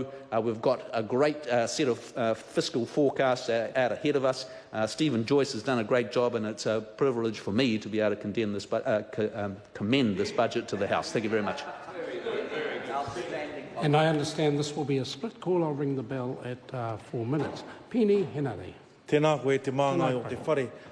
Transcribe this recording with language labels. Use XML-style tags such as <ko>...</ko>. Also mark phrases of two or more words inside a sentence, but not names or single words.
<en>We've got a great set of fiscal forecasts out ahead of us. Stephen Joyce has done a great job, and it's a privilege for me to be able to commend this budget to the House. Thank you very much. And I understand this will be a split call. I'll ring the bell at 4 minutes. Pini Henare.</en> <mi>Tēnā koe te māngai o te whare.</mi>